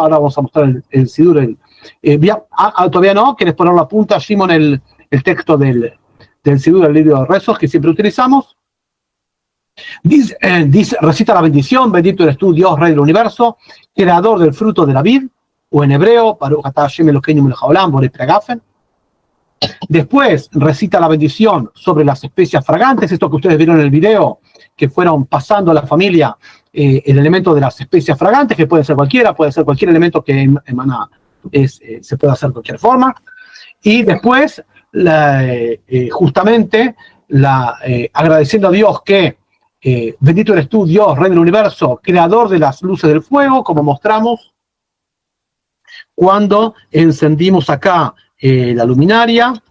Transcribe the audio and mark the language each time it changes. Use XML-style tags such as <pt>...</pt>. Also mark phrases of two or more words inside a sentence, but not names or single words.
<es>Ahora vamos a mostrar el sidur. Todavía no, ¿quieres poner la punta, Shimon, el texto del sidur, del libro de rezos que siempre utilizamos? Recita la bendición: bendito eres tú, Dios, Rey del universo, creador del fruto de la vid, o en hebreo,</es> <he>ברוך אתה השם אלוקינו מלך העולם בורא פרי הגפן.</he> <es>Después recita la bendición sobre las especias fragantes, esto que ustedes vieron en el video, que fueron pasando a la familia el elemento de las especias fragantes, que puede ser cualquier elemento que emana, se puede hacer de cualquier forma. Y después, justamente, agradeciendo a Dios que bendito eres tú, Dios, Rey del universo, creador de las luces del fuego, como mostramos cuando encendimos acá la luminaria.</es>